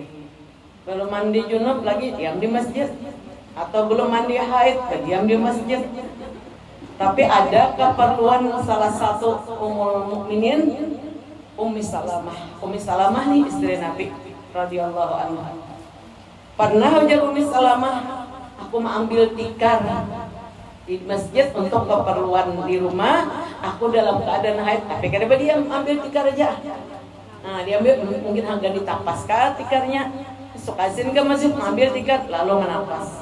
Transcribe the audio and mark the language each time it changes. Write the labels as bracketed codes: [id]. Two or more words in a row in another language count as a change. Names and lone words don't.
[id] Belum mandi junub lagi diam di masjid, atau belum mandi haid berdiam di masjid. Tapi ada keperluan salah satu Ummul Mukminin Ummi Salamah. Ummi Salamah nih istri Nabi [ar] رضي الله عنها. [id] Pernah ujar Ummi Salamah, aku mau ambil tikar di masjid untuk keperluan di rumah. Aku dalam keadaan haid, tapi kenapa dia ambil tikar aja? Nah, dia ambil mungkin agak ditapas kah tikarnya. Sukasin ke masjid mengambil tikar lalu menapas.